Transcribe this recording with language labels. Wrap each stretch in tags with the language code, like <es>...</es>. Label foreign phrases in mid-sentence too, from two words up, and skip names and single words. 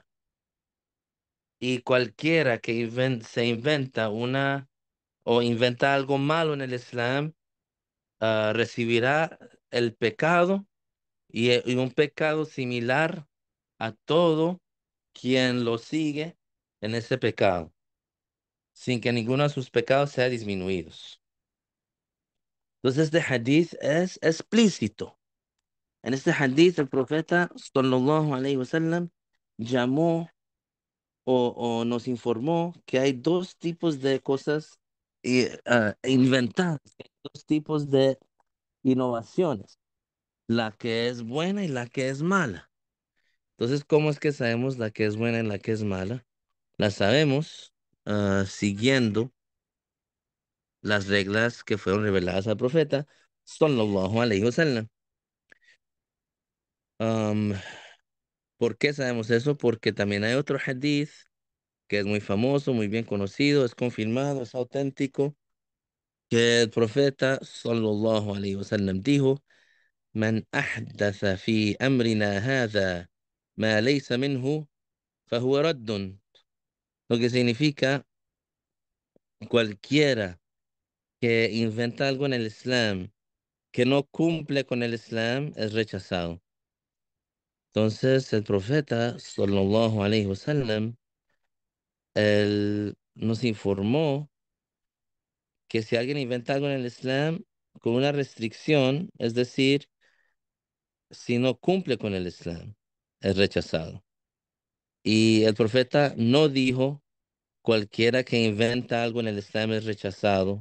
<es>Y cualquiera que se inventa una o inventa algo malo en el Islam, recibirá el pecado y un pecado similar a todo quien lo sigue en ese pecado, sin que ninguno de sus pecados sea disminuidos. Entonces, este hadith es explícito. En este hadith, el profeta,</es> <ar>صلى الله عليه وسلم,</ar> <es>llamó o nos informó que hay dos tipos de cosas inventadas, dos tipos de innovaciones, la que es buena y la que es mala. Entonces, ¿cómo es que sabemos la que es buena y la que es mala? La sabemos siguiendo las reglas que fueron reveladas al profeta,</es> <ar>صلى الله عليه وسلم.</ar> <es>Um, ¿Por qué sabemos eso? Porque también hay otro hadith que es muy famoso, muy bien conocido, es confirmado, es auténtico, que el profeta</es> <ar>صلى الله عليه وسلم</ar> <es>dijo:</es> <ar>"من أحدث في أمرنا هذا ما ليس منه فهو رد",</ar> <es>lo que significa cualquiera que inventa algo en el Islam que no cumple con el Islam es rechazado. Entonces el profeta</es> <ar>صلى الله عليه وسلم</ar> <es>él nos informó que si alguien inventa algo en el Islam con una restricción, es decir, si no cumple con el Islam, es rechazado. Y el profeta no dijo cualquiera que inventa algo en el Islam es rechazado.</es>